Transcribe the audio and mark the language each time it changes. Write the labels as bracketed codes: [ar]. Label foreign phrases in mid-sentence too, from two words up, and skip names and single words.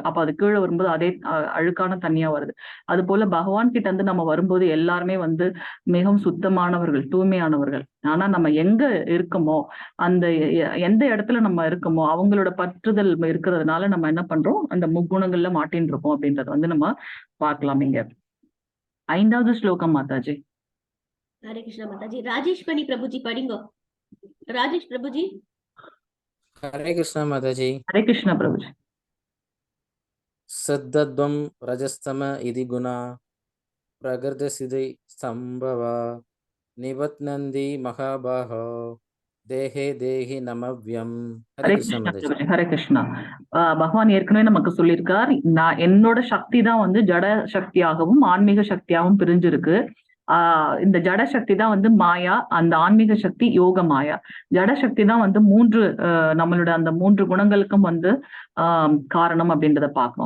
[ta] அப்ப அது கீழே வரும்போது அதே அழுக்கான தண்ணியா வருது. அது போல பகவான் கிட்ட இருந்து நம்ம வரும்போது எல்லாருமே வந்து மிகவும் சுத்தமானவர்கள், தூய்மையானவர்கள். ஆனா நம்ம எங்க இருக்கோமோ, அந்த எந்த இடத்துல நம்ம இருக்கோமோ அவங்களோட பற்றுதல் இருக்கிறதுனால நம்ம என்ன பண்றோம், அந்த முக்குணங்கள்ல மாட்டின்னு இருக்கோம் அப்படின்றத வந்து நம்ம பார்க்கலாம். இங்க 5வது ஸ்லோகம் மாதாஜி. [hi] हरे कृष्णा माता जी। राजेश मणि प्रभु जी पढ़ेंगे। राजेश प्रभु जी। हरे कृष्णा माता जी। हरे कृष्णा प्रभु जी। [sa] सद्दद्वं रजस्तम इति गुणा प्रकृतिसिद्धि संभवा निबध्नन्ति महाबाहो देहे देही नमव्ययम्. [ta] ஹரே கிருஷ்ணா மாதாஜி. ஹரே கிருஷ்ணா. பகவான் ஏற்கனவே நமக்கு சொல்லியிருக்கார், நான் என்னோட சக்தி தான் வந்து ஜட சக்தியாகவும் ஆன்மீக சக்தியாகவும் பிரிஞ்சிருக்கு. இந்த ஜட சக்தி தான் வந்து மாயா, அந்த ஆன்மீக சக்தி யோக மாயா. ஜட சக்தி தான் வந்து நம்மளோட அந்த 3 குணங்களுக்கும் வந்து காரணம் அப்படின்றத பார்க்கணும்.